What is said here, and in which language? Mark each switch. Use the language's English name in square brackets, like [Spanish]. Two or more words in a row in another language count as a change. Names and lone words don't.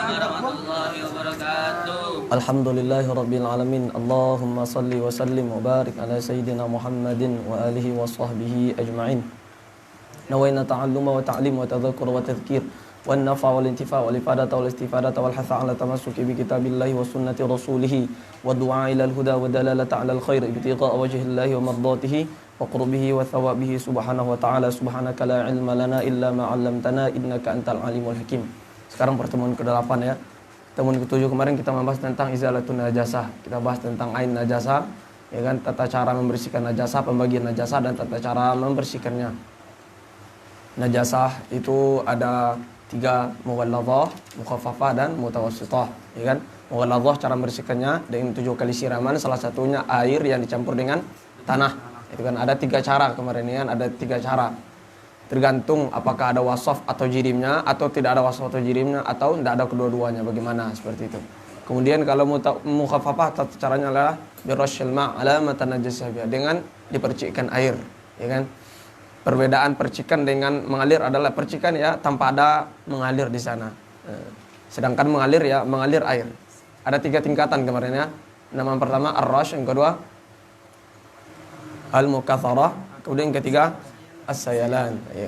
[Arabic] ورحمة الله وبركاته. الحمد لله رب العالمين. اللهم صل وسلم وبارك على سيدنا محمد وآله وصحبه أجمعين. نوينا التعلم والتعليم والتذكر والتذكير والنفع والانتفاع والإفادة والاستفادة والحث على التمسك بكتاب الله وسنة رسوله والدعاء إلى الهدى والدلالة على الخير ابتغاء وجه الله ومرضاته وقربه وثوابه سبحانه وتعالى. سبحانك لا علم لنا إلا ما علمتنا إنك أنت العليم الحكيم. [Indonesian] Sekarang pertemuan ke-8 ya. Pertemuan ke-7 kemarin kita membahas tentang [Arabic] إزالة النجاسة. [Indonesian] Kita bahas tentang ain najasah, ya kan, tata cara membersihkan najasah, pembagian najasah dan tata cara membersihkannya. Najasah itu ada 3, mughalladhah, mukhaffafah dan mutawassithah, ya kan. Mughalladhah cara membersihkannya dengan 7 kali siraman, salah satunya air yang dicampur dengan tanah. Itu kan ada 3 cara kemarin ya, ada 3 cara. Tergantung apakah ada wasaf atau jirimnya atau tidak ada wasaf atau jirimnya atau tidak ada kedua-duanya, bagaimana seperti itu. Kemudian kalau mukhaffafah tata caranya adalah [Arabic] برش الماء على المتنجس [Indonesian] dengan dipercikkan air, ya kan. Perbedaan percikan dengan mengalir adalah percikan ya tanpa ada mengalir di sana. Sedangkan mengalir ya mengalir air. Ada 3 tingkatan kemarin ya. Nama pertama ar-rash, yang kedua al-mukatharah, kemudian yang ketiga as-sayalan, ya.